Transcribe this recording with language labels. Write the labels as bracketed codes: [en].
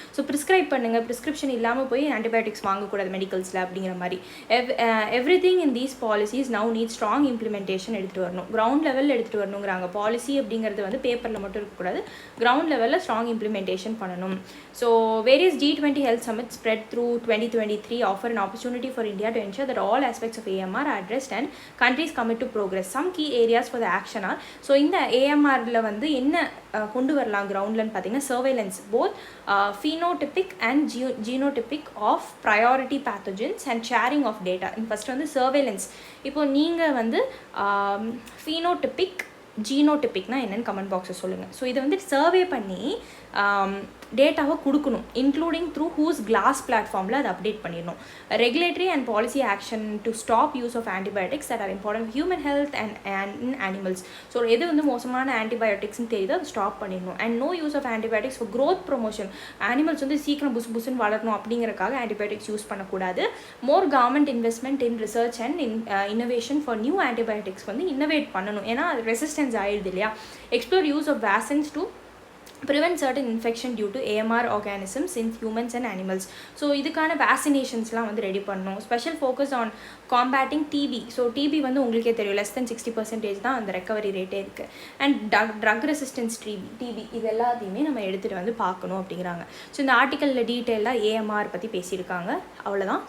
[ta] So prescribe பண்ணுங்கள், prescription இல்லாமல் போய் ஆன்டிபயோட்டிக்ஸ் வாங்கக்கூடாது மெடிக்கல்ஸில் அப்படிங்கிற மாதிரி. [en] everything in these policies now need strong implementation [ta] எடுத்துகிட்டு வரணும், கிரவுண்ட் லெவலில் எடுத்துகிட்டு வரணுங்கிறாங்க. பாலிசி அப்படிங்கிறது வந்து பேப்பரில் மட்டும் இருக்கக்கூடாது, கிரவுண்ட் லெவலில் ஸ்ட்ராங் இம்ப்ளிமெண்டேஷன் பண்ணணும். [en] So various G20 health summits spread through 2023 offer an opportunity for India to ensure that all aspects of AMR are addressed and countries commit to progress. Some key areas for the action are, [ta] so இந்த AMRல வந்து என்ன கொண்டு வரலாம் கிரவுண்ட்லன்னு பார்த்தீங்கன்னா surveillance both [en] phenotypic and genotypic of priority pathogens and sharing of data. [ta] First வந்து surveillance. இப்போ நீங்கள் வந்து phenotypic ஜீனோடிபிக்னா என்னென்னு கமெண்ட் பாக்ஸில் சொல்லுங்கள். ஸோ இதை வந்து சர்வே பண்ணி டேட்டாவை கொடுக்கணும், இன்க்ளூடிங் த்ரூ ஹூஸ் கிளாஸ் பிளாட்ஃபார்மில் அதை அப்டேட் பண்ணிடணும். [en] Regulatory and policy action to stop use of antibiotics that are important human health and in animals. [ta] So எது வந்து மோசமான ஆன்டிபயோட்டிக்ஸ்னு தெரியுதோ அதை ஸ்டாப் பண்ணிடணும். [en] And no use of antibiotics for growth promotion. [ta] Animals வந்து சீக்கிரம் புசுன்னு வளரணும் அப்படிங்கிறக்காக ஆன்டிபயோட்டிக்ஸ் யூஸ் பண்ணக்கூடாது. [en] more government investment in research and innovation for new antibiotics [ta] வந்து இன்னோவேட் பண்ணணும். ஏன்னா அது ரெசிஸ்டன்ஸ் ஆகிடுது இல்லையா. [en] Explore use of vaccines to prevent certain infection due to AMR organisms in humans and animals. [ta] So இதுக்கான வேக்சினேஷன்ஸ்லாம் வந்து ரெடி பண்ணணும். [en] Special focus on combating TB. [ta] So DP வந்து உங்களுக்கே தெரியும் less than 60% தான் அந்த ரெக்கவரி ரேட்டே இருக்குது. அண்ட் ட்ரக் ரெசிஸ்டன்ஸ் டிபி இது எல்லாத்தையுமே நம்ம எடுத்துகிட்டு வந்து பார்க்கணும் அப்படிங்கிறாங்க. ஸோ இந்த ஆர்டிக்கலில் டீட்டெயிலாக ஏஎம்ஆர் பற்றி பேசியிருக்காங்க. அவ்வளோதான்.